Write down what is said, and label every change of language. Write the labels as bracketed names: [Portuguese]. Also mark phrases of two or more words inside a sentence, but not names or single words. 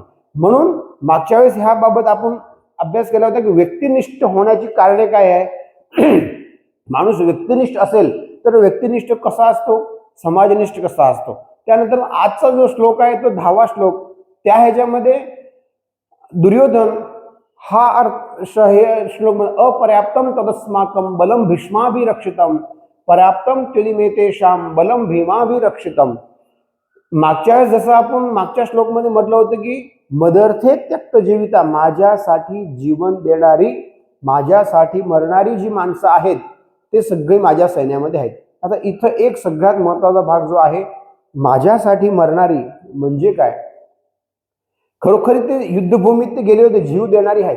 [Marathi] म्हणून मागच्या वेळेस ह्या बाबत आपण अभ्यास केला होता की व्यक्तिनिष्ठ होण्याची कारणे काय आहे. माणूस व्यक्तिनिष्ठ असेल तर व्यक्तिनिष्ठ कसा असतो, समाजनिष्ठ कसा असतो. त्यानंतर आजचा जो श्लोक आहे तो 10वा श्लोक, त्या ह्याच्यामध्ये दुर्योधन हा अर्थ हे श्लोक [Sanskrit] अपर्याप्तम तदस्माकम बलम भीष्माभिरक्षितम पर्याप्तम त्वदिमेतेषां बलम भीमाभिरक्षितम. [Marathi] मागच्या वेळेस जसं आपण मागच्या श्लोकमध्ये म्हटलं होतं की [Sanskrit] मदर्थे त्यक्त जीविता, [Marathi] माझ्यासाठी जीवन देणारी, माझ्यासाठी मरणारी जी माणसं आहेत ते सगळे माझ्या सैन्यामध्ये आहेत. आता इथं एक सगळ्यात महत्वाचा भाग जो आहे, माझ्यासाठी मरणारी म्हणजे काय? खरोखर ते युद्धभूमीत ते गेले होते, जीव देणारी आहेत.